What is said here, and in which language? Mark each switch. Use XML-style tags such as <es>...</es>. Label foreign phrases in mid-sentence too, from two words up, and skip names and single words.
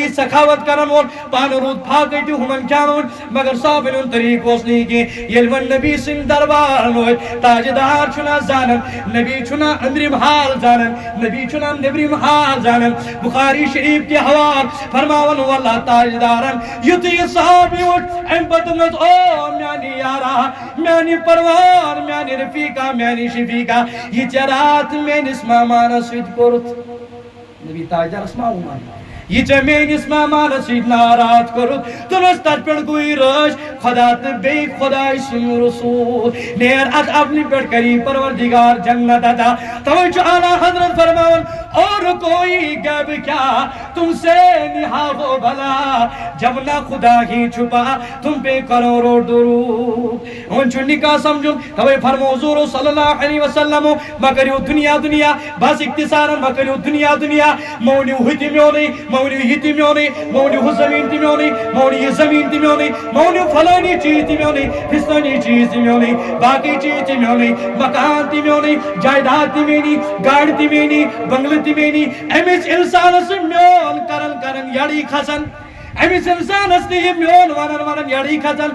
<ks>سخاوت کرن وول پانہٕ روٗد پھاکٕے تہِ ہُمن کھیٛانوُن مگر صحابن ہُنٛد طریٖقہٕ اوس نہٕ یہِ کینٛہہ ییٚلہِ وۄنۍ نبی سٕنٛدۍ دربار وٲتۍ تاجدار چھُنہ زانان نبی چھُنہ أنٛدرِم حال زانان نبی چھُنہ نیبرِم حال زانان بخاری شریٖف کہِ حوالہٕ فرماوان واللہ تاجدارن یُتھُے یہِ صحابی ووٚتھ امہِ پتہٕ دوٚپنس او میانہِ یارا میانہِ پروان میانہِ رفیٖقا میانہِ شفیٖقا یہِ ژےٚ رات میٲنِس مہمانس سۭتۍ کوٚرُتھ نبی تاجدارس ما ووٚن یہ ژےٚ میٲنِس مہمانس سۭتۍ ناراض کوٚرُتھ دوٚپنس تتھ پٮ۪ٹھ گوٚوٕے رٲچھ خدا تہٕ بیٚیہِ خۄداے سُنٛد رسوٗل نیر اتھ اپنہِ پٮ۪ٹھ کری پروردگار جنت عطا توے چھُ اعلیٰ حضرت فرماوان</ks> <ur>اور کوئی غیب کیا تم سے نہا ہو بھلا جب نہ خدا ہی چھپا تم پہ کروڑوں درود</ur> <ks>وۄنۍ چھُ نکاح سمجھُن توے فرمو حضور</ks> <ar>صلی اللہ علیہ وسلم</ar> <ks>ما کٔرِو دُنیا دُنیا بس اختصارن ما کٔرِو دُنیا دُنیا مونِو ہُہ تہِ میونٕے مونِو یہِ تہِ میونٕے مونِو ہُہ زٔمیٖن تہِ میونٕے مونِو یہِ زٔمیٖن تہِ میونٕے مونِو فلٲنی چیٖز تہِ میونٕے فِستٲنی چیٖز تہِ میونٕے باقٕے چیٖز تہِ میونٕے مکان تہِ میونٕے جایداد تہِ میٛٲنی گاڑِ تہِ میٛٲنی بنگلہٕ تہِ میٛٲنی أمِس اِنسانس میون کرن کرن یڑی کھسن أمِس اِنسانس نہٕ یہِ میون ونن ونن یڑی کھسن</ks>